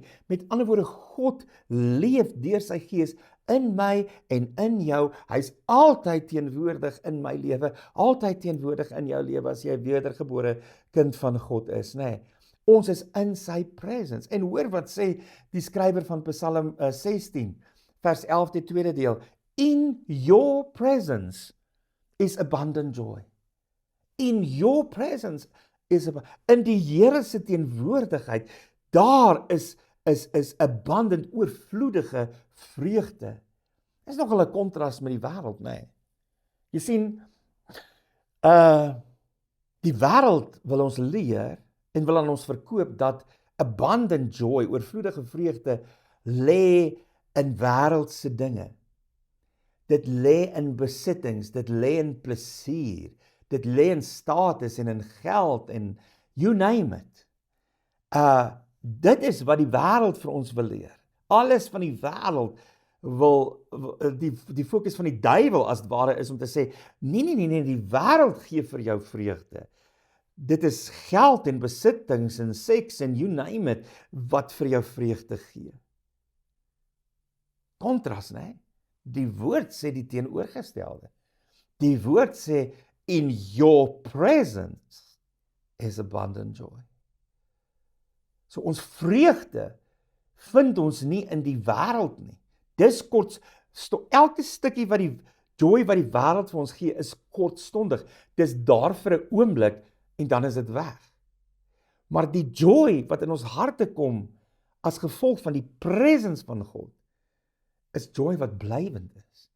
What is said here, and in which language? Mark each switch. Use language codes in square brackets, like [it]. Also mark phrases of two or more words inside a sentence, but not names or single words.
[af] Met ander woorde, God leef deur sy Gees in my en in jou. Hy's altyd teenwoordig in my lewe, altyd teenwoordig in jou lewe as jy 'n wedergebore kind van God is, nê? Nee. Ons is in sy presence. En hoor wat sê die skrywer van Psalm 16, vers 11, die tweede deel. [en] In your presence is abundant joy. In your presence is [af] in die Here se teenwoordigheid, daar is abundant, oorvloedige vreugde. Dit is nogal 'n kontras met die wêreld, nê? Nee. Jy sien, die wêreld wil ons leer en wil aan ons verkoop dat [en] abundant joy, [af] oorvloedige vreugde, lê in wêreldse dinge. Dit lê in besittings, dit lê in plesier, dit lê in status en in geld en [en] you name it. [af] Dit is wat die wêreld vir ons wil leer. Alles van die wêreld wil die fokus van die duiwel as het ware is om te sê, nee, die wêreld gee vir jou vreugde. Dit is geld en besittings en seks en [en] you name it [af] wat vir jou vreugde gee. Kontras, né? Die woord sê die teenoorgestelde. Die woord sê [en] in your presence is abundant joy. [af] So ons vreugde vind ons nie in die wêreld nie. Dis elke stukkie wat die joy wat die wêreld vir ons gee is kortstondig. Dis daar vir 'n oomblik en dan is dit weg. Maar die joy wat in ons harte kom as gevolg van die presence van God is joy wat blywend is.